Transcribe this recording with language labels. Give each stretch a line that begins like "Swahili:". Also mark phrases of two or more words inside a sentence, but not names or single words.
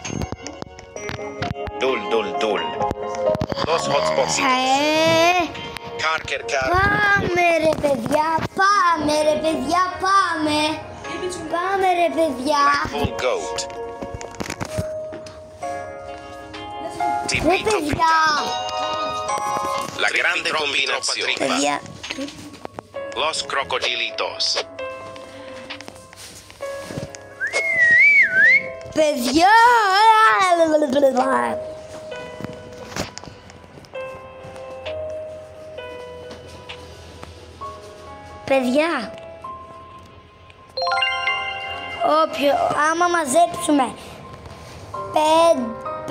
Greek: Dul. Dos hotspots. Carker. Πάμε ρε παιδιά, πάμε ρε παιδιά, πάμε. Πάμε ρε παιδιά.
English: Full goat.
Greek: Ρε Tipito παιδιά. La grande combinazione. Παιδιά. Los crocodilitos. Παιδιά. Παιδιά. Άμα μαζέψουμε 500